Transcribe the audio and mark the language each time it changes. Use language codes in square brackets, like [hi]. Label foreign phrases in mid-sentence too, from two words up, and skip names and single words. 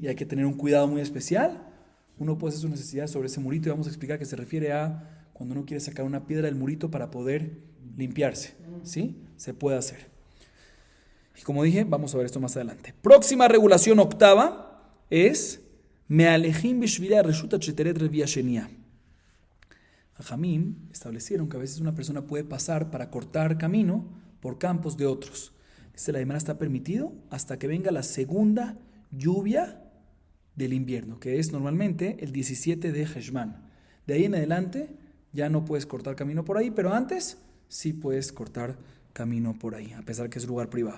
[es] Y hay que tener un cuidado muy especial, uno puede hacer sus necesidades sobre ese murito y vamos a explicar que se refiere a cuando uno quiere sacar una piedra del murito para poder limpiarse, ¿sí? Se puede hacer. Y como dije, vamos a ver esto más adelante. Próxima regulación octava es [he] מהלכין בשבילי הרשות שתרד רביעה שנייה. [es] Jajamim establecieron que a veces una persona puede pasar para cortar camino por campos de otros. Dice la Gemara, está permitido hasta que venga la segunda lluvia del invierno, que es normalmente el 17 de Heshvan. De ahí en adelante ya no puedes cortar camino por ahí, pero antes sí puedes cortar camino por ahí, a pesar que es lugar privado.